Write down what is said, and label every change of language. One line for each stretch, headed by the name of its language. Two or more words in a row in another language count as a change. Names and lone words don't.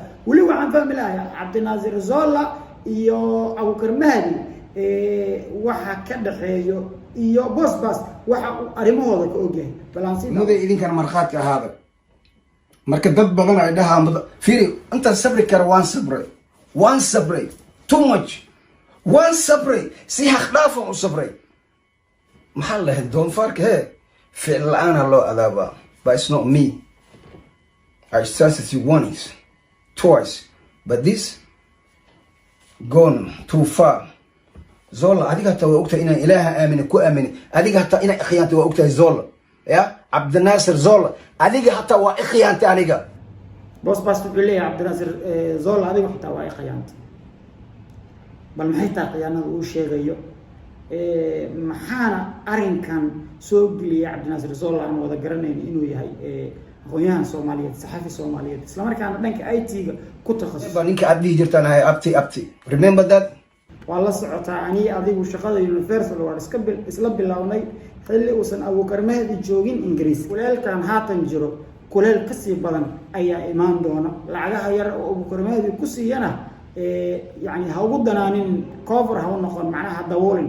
Somali: weli waxaan fahmi lahay cabdinaasir zolla iyo abuukar mahdi waxa ka dhaxeeyo iyo bosbas waxa uu arrimahooda ka ogyahay. muday idinkan markhaati ahaada. marka dad badan ay dhahaan fiiri, intaan sabri kara waan sabray
English: too much,
Somali: waan sabray si xaq dhaafan u sabray. maxaa lahay doonfaarka ficil la-aana loo adaabaa,
English: but it's not me. I started you once, twice, but this gone too far.
Somali: zolla adiga hataa waa ogtahay inaan ilaaha aamini ku aamini, adiga hataa inaan ikhyaantay waa ogtahay zolla. ya cabdinaasir zolla adiga hataa waa ikhyaantay aniga. bosbas wuxuu leeyahay cabdinaasir zolla adiga hataa waa ikhyaantay. bal maxay tahay khiyaanada uu sheegayo? maxaana arrinkan soo geliyay cabdinaasir zolla aan wada garanayno inuu yahay aqoonyahan Soomaaliyeed, saxafi Soomaaliyeed, isla markaana dhanka IT-ga ku takhasusay. ninka aad dhihi jirtaan ahay abti,
English: remember that?
Somali: waa la socotaa aniga adigu shaqada Universal waa isla bilownay xilli uusan abuukar mahdi joogin Ingiriis. kuleelkan haatan jiro kuleel kasii badan ayaa imaan doona. lacagaha yar oo abuukar mahdi ku siiyana yani ha ugu danaanin cover, ha u noqon macnaha dawoolin.